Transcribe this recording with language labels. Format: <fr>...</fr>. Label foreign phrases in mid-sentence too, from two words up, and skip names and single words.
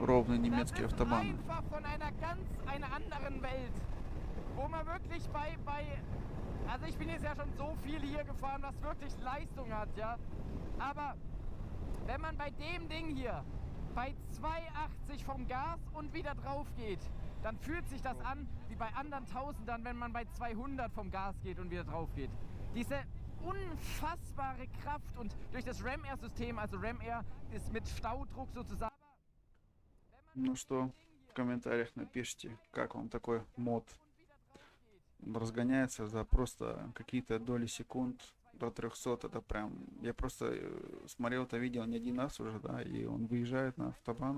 <ru>Ровный немецкий</ru> <de>Das ist</de> <ru>автобан.</ru> <de>einfach von einer anderen Welt. Wo man wirklich also ich bin jetzt ja schon so viel hier gefahren, was wirklich Leistung hat, ja. Aber wenn man bei dem Ding hier bei 280 vom Gas und wieder drauf geht, dann fühlt sich das an wie bei anderen Tausendern, wenn man bei 200 vom Gas geht und wieder drauf geht. Diese unfassbare Kraft und durch das Ram-Air-System, also Ram-Air ist mit Staudruck sozusagen.</de> <ru>Ну что, в комментариях напишите, как вам такой мод. Он разгоняется за просто какие-то доли секунд до 300. Это прям... Я просто смотрел это видео не один раз уже, да, и он выезжает на автобан.</ru>